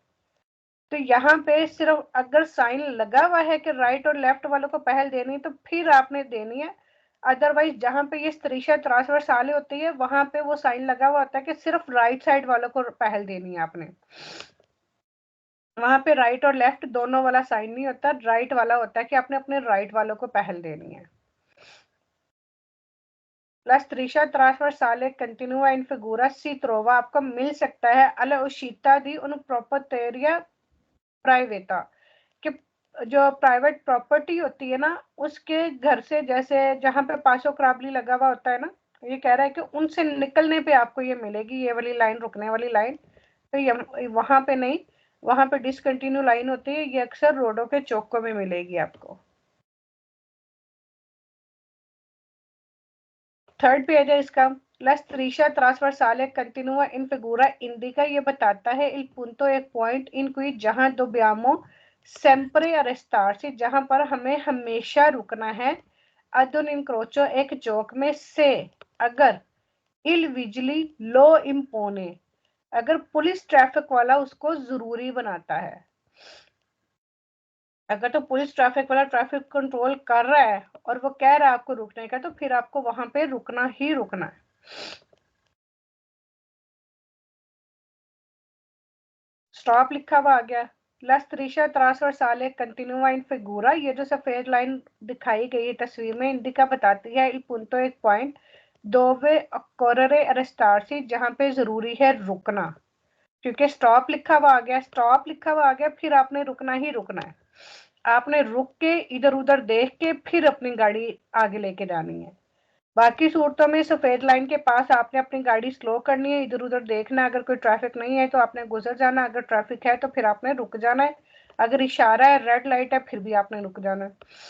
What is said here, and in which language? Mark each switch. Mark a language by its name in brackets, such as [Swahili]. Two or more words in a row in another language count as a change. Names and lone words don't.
[Hindi] तो यहाँ पे सिर्फ अगर साइन लगा हुआ है कि राइट और लेफ्ट वालों को पहल देनी तो फिर आपने देनी है। अदरवाइज जहाँ पे ये [Italian] striscia trasversale [Hindi] होती है वहां पे वो साइन लगा हुआ होता है कि सिर्फ राइट साइड वालों को पहल देनी है आपने। वहां पे राइट और लेफ्ट दोनों वाला साइन नहीं होता, राइट वाला होता है कि आपने अपने राइट वालों को पहल देनी है। [Italian] La striscia trasversale continua in figura si trova [Hindi] आपको मिल सकता है [Italian] alla uscita di un proprietaria privata [Hindi] कि जो प्राइवेट प्रॉपर्टी होती है ना उसके घर से, जैसे जहां पे [Italian] passo carrabile [Hindi] लगा हुआ होता है ना, ये कह रहा है कि उनसे निकलने पे आपको ये मिलेगी, ये वाली लाइन रुकने वाली लाइन। तो ये वहां पे नहीं, वहां पे डिसकंटिन्यू लाइन होती है, ये अक्सर रोडों के चौकों में मिलेगी आपको। थर्ड पेज है इसका। [Italian] La striscia trasversale continua in figura indica [Hindi] ये बताता है [Italian] il punto [Hindi] एक पॉइंट [Italian] in cui [Hindi] जहां [Italian] dobbiamo sempre arrestarsi [Hindi] जहां पर हमें हमेशा रुकना है [Italian] ad un incrocio [Hindi] एक चौक में से अगर [Italian] il vigili lo impone [Hindi] अगर पुलिस ट्रैफिक वाला उसको जरूरी बनाता है। अगर तो पुलिस ट्रैफिक वाला ट्रैफिक कंट्रोल कर रहा है और वो कह रहा है आपको रुकने का तो फिर आपको वहां पे रुकना ही रुकना है। स्टॉप लिखा हुआ आ गया। [Italian] La striscia trasversale continua in figura [Hindi] ये जो सफेद लाइन दिखाई गई है तस्वीर में इंडिका बताती है [Italian] il punto [Hindi] एक पॉइंट [Italian] dove occorre arrestarsi [Hindi] जहां पे जरूरी है रुकना, क्योंकि स्टॉप लिखा हुआ आ गया, स्टॉप लिखा हुआ आ गया फिर आपने रुकना ही रुकना है। आपने रुक के इधर उधर देख के फिर अपनी गाड़ी आगे लेके जानी है। बाकी सूरतों में सफेद लाइन के पास आपने अपनी गाड़ी स्लो करनी है, इधर उधर देखना, अगर कोई ट्रैफिक नहीं है तो आपने गुजर जाना, अगर ट्रैफिक है तो फिर आपने रुक जाना है, अगर इशारा है रेड लाइट है फिर भी आपने रुक जाना है।